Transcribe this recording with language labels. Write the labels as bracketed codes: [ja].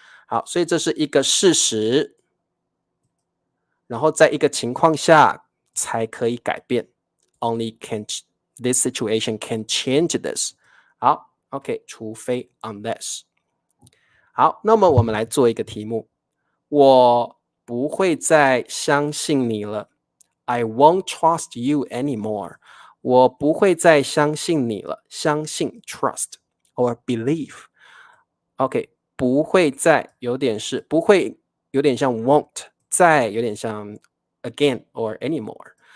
[zh] 好，所以这是一个事实，然后在一个情况下才可以改变。 [en] Only this situation can change this。 [zh] 好 ，OK， 除非 unless。好，那么我们来做一个题目，我不会再相信你了。 [en] I won't trust you anymore。 [zh] 我不会再相信你了。相信 [en] trust or believe。 [zh] OK， 不会再有点是不会，有点像 won't， 再有点像 [en] again or anymore。